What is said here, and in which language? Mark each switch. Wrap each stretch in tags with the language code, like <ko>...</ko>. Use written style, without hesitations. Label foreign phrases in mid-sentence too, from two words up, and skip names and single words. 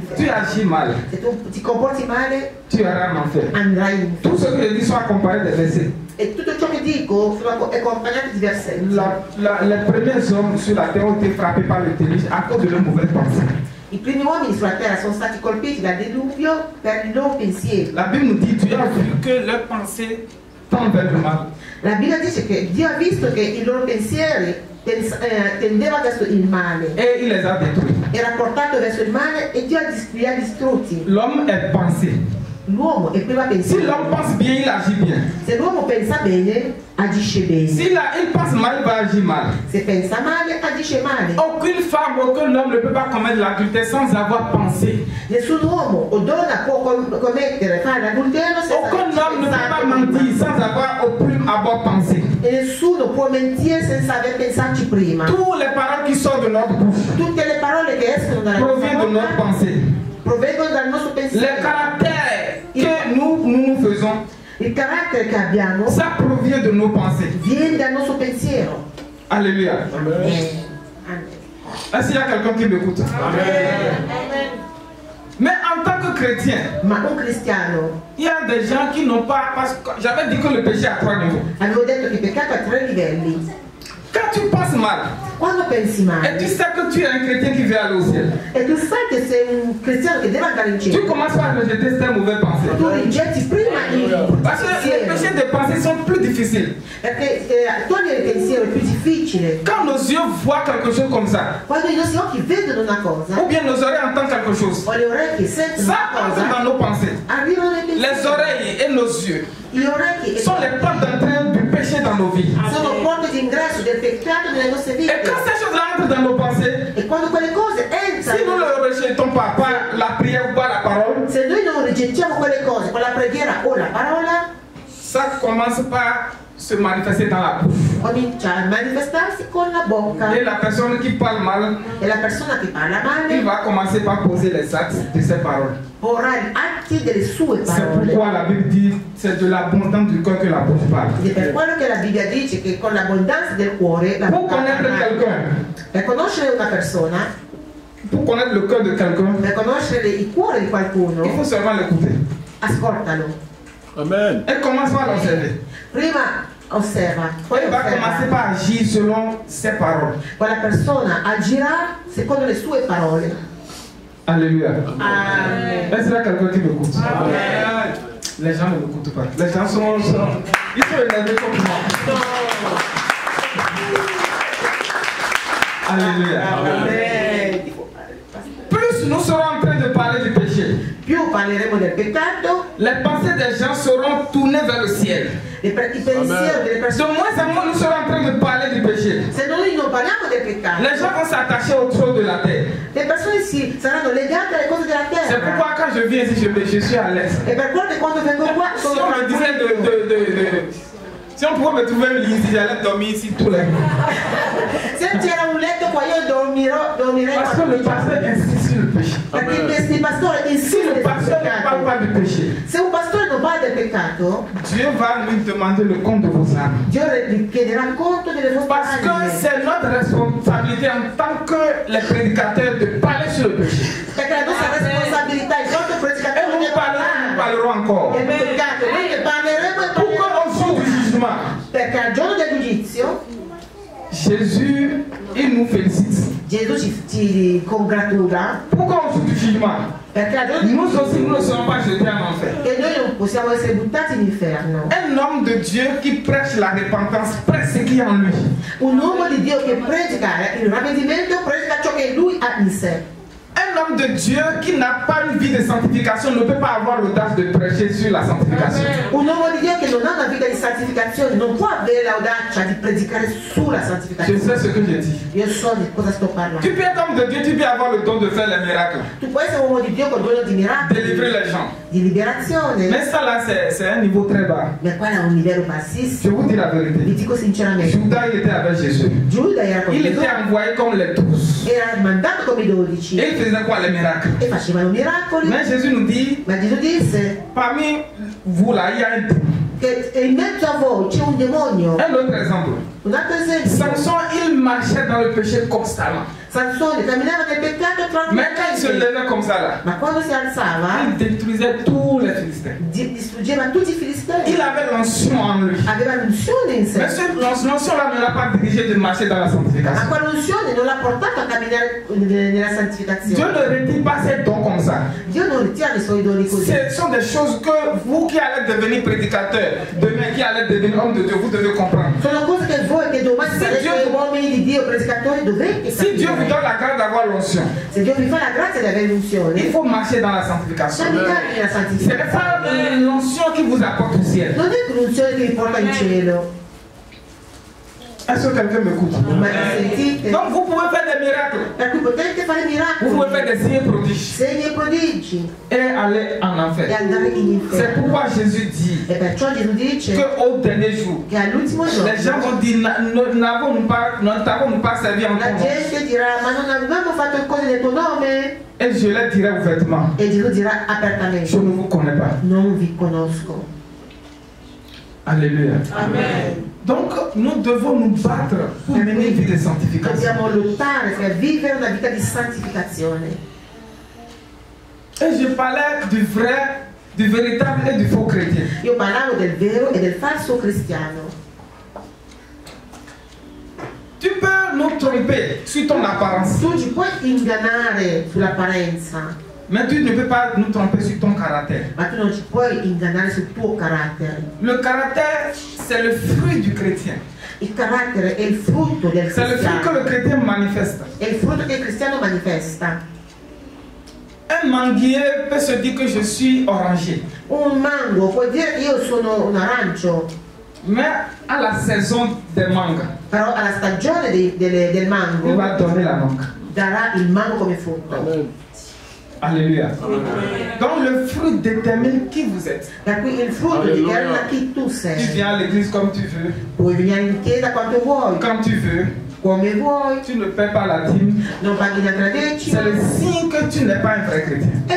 <fr>Tu</fr> <it>inferno.</it> <fr>agis mal,</fr> <it>Se tu ti comporti male,</it> <fr>tu iras en enfer.</fr> <it>andrai in inferno.</it> <fr>Tout ce que je dis sont accompagnés des versets.</fr> <it>E tutto ciò che dico è accompagnato di versetti.</it> <fr>Les premiers hommes sur la terre ont été frappés par le déluge à cause de leurs mauvaises pensées.</fr> <it>I primi uomini sulla terra sono stati colpiti dal diluvio per il loro pensiero.</it> <fr>La Bible nous dit, Dieu a vu que leurs pensées tendent vers le mal.</fr> <it>La Bibbia dice che Dio ha visto che i loro pensieri tendeva verso il male.</it> <fr>Et il les a détruits.</fr> <it>Era portato verso il male e Dio li ha distrutti.</it> <fr>L'homme est pensé.</fr> <it>L'uomo è prima</it> <fr>Si</fr> <it>pensiero.</it> <fr>l'homme pense bien, il agit bien.</fr> <it>Se l'uomo pensa bene, agisce bene.</it> <fr>Il pense mal, il va agir mal.</fr> <it>Se pensa male, agisce male.</it> <fr>Aucune femme, aucun homme ne peut pas commettre l'adultère sans avoir pensé.</fr> <it>Nessun uomo o donna può fare l'adulterio</it> <fr>Aucun homme ne peut pas mentir sans avoir au prime abord pensé.</fr> <it>E nessuno può mentire senza aver pensato prima.</it> <fr>Toutes les paroles qui sortent de notre bouche</fr> <it>Tutte le parole che escono dalla</it> <fr>proviennent de notre</fr> <it>bocca</it> <fr>pensée.</fr> <it>provengono dal nostro</it> <fr>Les</fr> <it>pensiero.</it> <fr>caractères que nous faisons,</fr> <it>Il carattere che abbiamo</it> <fr>ça provient de nos pensées.</fr> <it>viene dal nostro pensiero.</it> <fr>Alléluia. Amen. Est-ce qu'il y a quelqu'un qui m'écoute? Mais en tant que chrétien,</fr> <it>Ma un cristiano,</it> <fr>il y a des gens qui n'ont pas... Parce que j'avais dit que le péché a 3 niveaux.</fr> <it>avevo detto che il peccato ha 3 livelli.</it> <fr>Quand tu penses mal,</fr> <it>Quando pensi</it> <fr>et</fr> <it>male</it> <fr>tu sais que tu es un chrétien qui veut aller au ciel,</fr> <it>e tu sai che sei un cristiano che deve andare in</it> <fr>tu</fr> <it>cielo,</it> <fr>commences par rejeter ces mauvaises pensées.</fr> <it>tu rigetti prima il</it> <fr>Parce que les</fr> <it>pensiero,</it> <fr>péchés de pensée sont plus difficiles.</fr> <it>perché togliere il pensiero è più difficile.</it> <fr>Quand nos yeux voient quelque chose comme ça,</fr> <it>Quando i nostri occhi vedono una cosa</it> <fr>ou bien nos oreilles entendent quelque chose,</fr> <it>o le orecchie sentono</it> <fr>ça</fr> <it>una</it> <fr>entre dans</fr> <it>cosa,</it> <fr>nos pensées.</fr> <it>arrivano nei</it> <fr>Les</fr> <it>pensieri.</it> <fr>oreilles et nos yeux</fr> <it>Gli orecchi</it> <fr>sont les portes d'entrée du péché dans nos vies.</fr> <it>sono porte d'ingresso del peccato nelle nostre</it> <fr>Et</fr> <it>vite.</it> <fr>quand ces choses-là entrent dans nos pensées,</fr> <it>E quando quelle cose</it> <fr>si nous ne</fr> <it>entrano,</it> <fr>le rejetons pas par la prière ou par la parole,</fr> <it>se noi non rigettiamo quelle cose con la preghiera o la parola,</it> <fr>ça commence par se manifester dans la bouche.</fr> <it>comincia a manifestarsi con la bocca.</it> <fr>Et la personne qui parle mal,</fr> <it>E la persona che parla</it> <fr>il</fr> <it>male</it> <fr>va commencer par poser les actes de ses paroles.</fr> <it>porrà gli atti delle sue</it> <fr>C'est</fr> <it>parole.</it> <fr>pourquoi la Bible dit c'est de l'abondance du cœur que la bouche parle.</fr> <it>Ed è per quello che la Bibbia dice che con l'abbondanza del cuore la</it> <fr>Pour</fr> <it>bocca</it> <fr>connaître</fr> <it>parla.</it> <fr>quelqu'un,</fr> <it>Per conoscere una persona</it> <fr>Pour connaître le cœur de quelqu'un,</fr> <it>Per conoscere il cuore di</it> <fr>il</fr> <it>qualcuno,</it> <fr>faut seulement l'écouter.</fr> <it>ascoltalo.</it> <fr>Amen. Et commence par l'observer.</fr> <it>Prima osserva, poi</it> <fr>Il va commencer</fr> <it>osserva.</it> <fr>par agir selon ses paroles.</fr> <it>Quella persona agirà secondo le sue parole.</it> <fr>Alléluia. Amen. Est-ce qu'il y a quelqu'un qui m'écoute? Amen. Les gens ne m'écoutent pas. Les gens ils sont énervés comme moi. Alléluia. Amen. Plus nous serons en train de parler du péché,</fr> <it>Più parleremo del peccato,</it> <fr>les pensées des gens seront tournées vers le ciel.</fr> <it>i pensieri delle</it> <fr>De</fr> <it>persone.</it> <fr>moins en moins, nous serons en train de parler du péché.</fr> <it>Se noi non parliamo del peccato,</it> <fr>Les gens vont s'attacher aux choses de la terre.</fr> <it>le persone saranno legate alle cose della</it> <fr>C'est</fr> <it>terra.</it> <fr>pourquoi quand je viens ici, je suis à l'aise.</fr> <it>E per quello che quando vengo qua</it> <fr>Si</fr> <it>sono</it> <fr>on me disait si on pouvait me trouver un lit ici, j'allais dormir ici tous les jours.</fr> <it>Se c'era un letto qua io dormirei</it> <fr>Parce que le pasteur insiste sur le péché.</fr> <it>perché il pastore</it> <fr>Si</fr> <it>insiste</it> <fr>le</fr> <it>sul</it> <fr>pasteur ne parle</fr> <it>peccato.</it> <fr>pas du péché,</fr> <it>Se un pastore non parla del peccato,</it> <fr>Dieu va lui demander le compte de vos âmes.</fr> <it>Dio gli chiederà conto delle vostre</it> <fr>Parce que</fr> <it>anime.</it> <fr>c'est notre responsabilité en tant que les prédicateurs de parler sur le péché.</fr> <it>Perché la nostra responsabilità, il nostro</it> <fr>Et</fr> <it>predicatore</it> <fr>nous</fr> <it>deve parlare</it> <fr>parlerons encore.</fr> <it>del peccato. Noi ne parleremo e</it> <fr>Pourquoi au jour du</fr> <it>parleremo.</it> <fr>jugement,</fr> <it>Perché al giorno del giudizio</it> <fr>Jésus, il nous félicite.</fr> <it>Gesù ci congratula.</it> <fr>Pourquoi au jour du jugement,</fr> <it>Perché al giorno del</it> <fr>nous aussi, nous ne serons pas jetés en enfer.</fr> <it>che noi non possiamo essere buttati in inferno.</it> <fr>Un homme de Dieu qui prêche la repentance prêche ce qui est en lui.</fr> <it>Un uomo di Dio che predica il ravvedimento, predica ciò che lui ha in sé.</it> <fr>Un homme de Dieu qui n'a pas une vie de sanctification ne peut pas avoir l'audace de prêcher sur la sanctification.</fr> <it>Un uomo di Dio che non ha una vita di santificazione non può avere l'audacia di predicare sulla</it> <fr>Je</fr> <it>santificazione.</it> <fr>sais ce que je dis.</fr> <it>Io so di cosa sto</it> <fr>Tu</fr> <it>parlando.</it> <fr>peux être homme de Dieu, tu peux avoir le don de faire les miracles,</fr> <it>Tu puoi essere un uomo di Dio con dono di miracoli,</it> <fr>délivrer les gens.</fr> <it>di liberazione,</it> <fr>Mais ça là, c'est un niveau très bas.</fr> <it>ma qua è un livello</it> <fr>Je</fr> <it>bassissimo.</it> <fr>vous dis la</fr> <it>Vi</it> <fr>vérité.</fr> <it>dico sinceramente,</it> <fr>Judas, il était avec Jésus.</fr> <it>Giuda era con</it> <fr>Il</fr> <it>Gesù,</it> <fr>était envoyé comme les 12.</fr> <it>era mandato come i 12</it> <fr>Et il faisait quoi, les miracles?</fr> <it>e facevano miracoli,</it> <fr>Mais Jésus nous dit,</fr> <it>ma Gesù disse</it> <fr>parmi vous là, il y a un démon.</fr> <it>che in mezzo a voi c'è un demonio.</it> <fr>Un autre exemple.</fr> <it>Un altro esempio,</it> <fr>Samson, il marchait dans le péché constamment.</fr> <it>Sansone camminava nel peccato</it> <fr>Mais quand il se</fr> <it>tranquillamente,</it> <fr>levait comme ça là,</fr> <it>ma quando si alzava</it> <fr>il détruisait tous les Philistins.</fr> <it>distruggeva tutti i filistei.</it> <fr>Il avait l'onction en lui.</fr> <it>Aveva l'unzione in sé,</it> <fr>Mais cette l'onction-là ne l'a pas dirigé de marcher dans la</fr> <it>ma</it> <fr>sanctification.</fr> <it>quell'unzione non l'ha portato a camminare nella</it> <fr>Dieu</fr> <it>santificazione.</it> <fr>ne retire pas ses dons comme ça.</fr> <it>Dio non ritira i suoi doni così.</it> <fr>Ce sont des choses que vous qui allez devenir prédicateur, demain qui allez devenir homme de Dieu, vous devez comprendre.</fr> <it>Sono cose che voi che domani Se sarete Dio- uomini di Dio, predicatori, dovete</it> <fr>Si Dieu vous</fr> <it>capire.</it> <fr>donne la grâce d'avoir l'onction,</fr> <it>Se Dio vi fa la grazia di avere</it> <fr>il</fr> <it>l'unzione,</it> <fr>faut marcher dans la sanctification.</fr> <it>camminare nella</it> <fr>Ce n'est pas</fr> <it>santificazione.</it> <fr>l'onction qui vous apporte au ciel.</fr> <it>Non è l'unzione che vi porta in cielo,</it> <fr>Est-ce que quelqu'un m'écoute?</fr> <it>ma sentite?</it> <fr>Donc vous pouvez faire des miracles,</fr> <it>Per cui potete fare</it> <fr>vous pouvez faire</fr> <it>miracoli,</it> <fr>des signes prodiges</fr> <it>segni e prodigi</it> <fr>et aller en</fr> <it>e</it> <fr>enfer.</fr> <it>andare in</it> <fr>C'est</fr> <it>inferno.</it> <fr>pourquoi Jésus dit</fr> <it>E perciò Gesù dice</it> <fr>qu'au dernier jour,</fr> <it>che all'ultimo</it> <fr>les gens</fr> <it>giorno</it> <fr>vont dire ne t'avons pas servi en ton</fr> <it>la</it> <fr>nom.</fr> <it>gente dirà: ma non avevamo fatto cose nel tuo nome?</it> <fr>Et je leur dirai ouvertement,</fr> <it>E Gesù dirà</it> <fr>je</fr> <it>apertamente:</it> <fr>ne vous connais pas.</fr> <it>non vi conosco.</it> <fr>Alléluia. Amen. Donc nous devons nous battre pour mener une vie de sanctification.</fr> <it>Dobbiamo lottare per vivere una vita di santificazione.</it> <fr>Et je parlais du vrai, du véritable et du faux chrétien.</fr> <it>Io parlavo del vero e del falso cristiano.</it> <fr>Tu peux nous tromper sur ton apparence,</fr> <it>Tu ci puoi ingannare sull'apparenza,</it> <fr>mais tu ne peux pas nous tromper sur ton caractère.</fr> <it>ma tu non ci puoi ingannare sul tuo carattere.</it> <fr>Le caractère, c'est le fruit du chrétien.</fr> <it>Il carattere è il frutto del</it> <fr>C'est le fruit que</fr> <it>cristiano.</it> <fr>le chrétien manifeste.</fr> <it>È il frutto che il cristiano manifesta.</it> <fr>Un manguier peut se dire que je suis oranger,</fr> <it>Un mango può dire: io sono un arancio,</it> <fr>mais à la saison des mangues,</fr> <it>però alla stagione del</it> <fr>il</fr> <it>mango</it> <fr>va donner la mangue.</fr> <it>darà il mango come frutto.</it> <fr>Amen. Alléluia. Donc le fruit détermine qui vous êtes.</fr> <it>Da qui il frutto Alleluia. determina chi tu</it> <fr>Tu</fr> <it>sei.</it> <fr>viens à l'église comme tu veux,</fr> <it>Puoi venire in chiesa quanto vuoi,</it> <fr>quand tu veux.</fr> <it>come vuoi,</it> <fr>Tu ne paies pas la dîme.</fr> <it>non paghi neanche la</it> <fr>C'est</fr> <it>decima.</it> <fr>le signe que tu n'es pas un vrai chrétien.</fr>